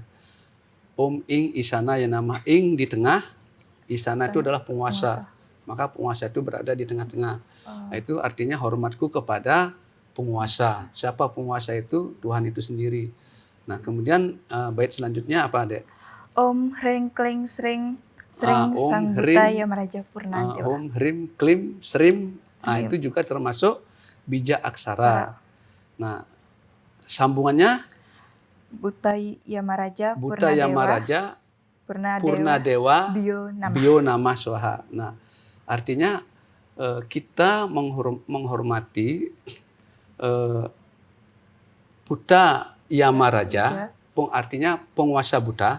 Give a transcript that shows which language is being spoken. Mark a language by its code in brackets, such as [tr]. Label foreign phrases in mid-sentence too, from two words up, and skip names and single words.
[sa] Om Ing Isana Yanama. [id] Ing di tengah, Isana itu adalah penguasa. Maka penguasa itu berada di tengah-tengah. Nah, itu artinya hormatku kepada penguasa. Siapa penguasa itu? Tuhan itu sendiri. Nah kemudian bait selanjutnya apa Dek? [sa] Om Hring Kling Sring Sang Buta Yamaraja Purna Dewa. Om Hrim Klim Srim. [id] Nah itu juga termasuk bija aksara. Nah sambungannya [sa] Buta Yamaraja Purna Dewa Bio Nama Swaha. [id] Nah artinya kita menghormati Buta Yamaraja, artinya penguasa buta.